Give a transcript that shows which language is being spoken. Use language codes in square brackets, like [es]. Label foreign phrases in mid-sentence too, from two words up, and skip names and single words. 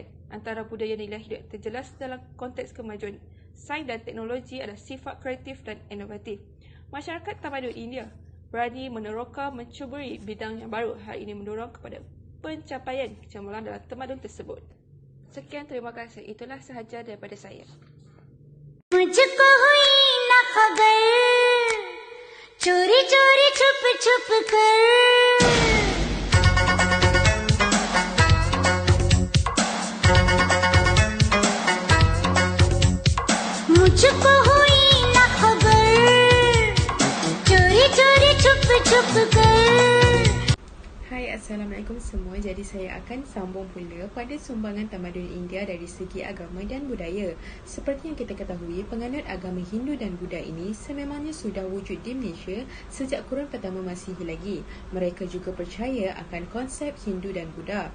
[ms] Antara budaya nilai hidup yang terjelas dalam konteks kemajuan sains dan teknologi adalah sifat kreatif dan inovatif. Masyarakat tamadun India berani meneroka mencuburi bidang yang baru. Hal ini mendorong kepada pencapaian kecemerlangan dalam tamadun tersebut. Sekian, terima kasih. Itulah sahaja daripada saya. [hi] मुझको हुई न खबर चोरी चोरी छुप छुप कर मुझको हुई न खबर चोरी चोरी छुप छुप कर. [ms] Hai, Assalamualaikum semua. Jadi saya akan sambung pula pada sumbangan tamadun India dari segi agama dan budaya. Seperti yang kita ketahui, penganut agama Hindu dan Buddha ini sememangnya sudah wujud di Malaysia sejak kurun pertama Masihi lagi. Mereka juga percaya akan konsep Hindu dan Buddha.